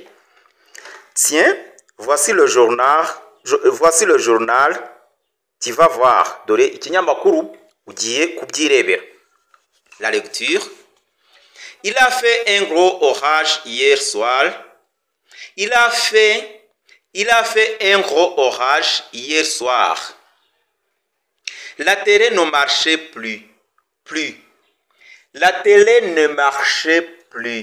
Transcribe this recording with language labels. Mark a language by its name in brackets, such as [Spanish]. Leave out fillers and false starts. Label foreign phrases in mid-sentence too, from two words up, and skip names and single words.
[French] Tiens, voici le journal. Tu vas voir. [Kinyarwanda] Dore ikinyamakuru ugiye kubyirebera. [French] La lecture. Il a fait un gros orage hier soir. Il a fait un gros orage hier soir. La télé ne marchait plus. La télé ne marchait plus.